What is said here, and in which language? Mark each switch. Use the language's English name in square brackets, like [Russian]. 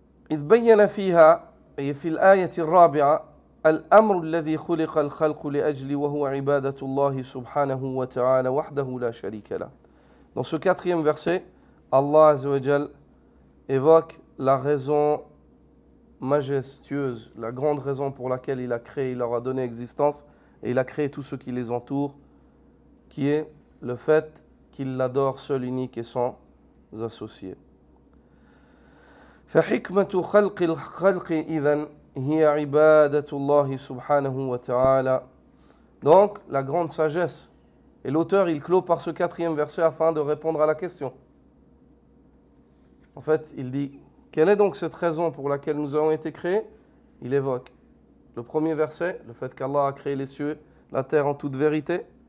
[Arabic] إذ بين فيها أي في الآية الرابعة الأمر الذي خلق الخلق لأجل وهو عبادة الله سبحانه وتعالى وحده لا شريك له. [French] Dans ce quatrième verset, Allah Azzawajal évoque la raison majestueuse, la grande raison pour laquelle il a créé, il leur a donné existence et il a créé tout ce qui les entoure, qui est le fait qu'il l'adore seul, unique et sans associés. [Arabic] فحكمة خلق الخلق إذن هي عبادة الله سبحانه وتعالى. [French] Donc, la grande sagesse. Et l'auteur, il clôt par ce quatrième verset afin de répondre à la question. En fait, il dit, quelle est donc cette raison pour laquelle nous avons été créés? Il évoque le premier verset, le fait qu'Allah a créé les cieux, la terre en toute vérité.